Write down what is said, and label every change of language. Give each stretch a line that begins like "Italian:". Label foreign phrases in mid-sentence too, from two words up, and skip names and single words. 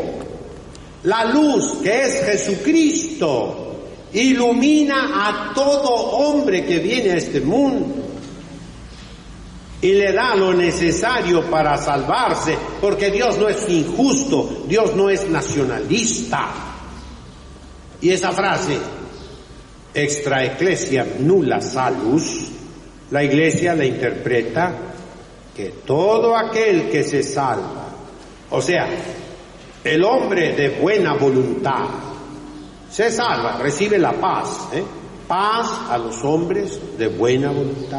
Spanish: La luz, que es Jesucristo, ilumina a todo hombre que viene a este mundo y le da lo necesario para salvarse, porque Dios no es injusto, Dios no es nacionalista. Y esa frase,
Latin: extra ecclesia nulla salus,
Spanish: la iglesia la interpreta que todo aquel que se salva, o sea, el hombre de buena voluntad, se salva, recibe la paz, paz a los hombres de buena voluntad.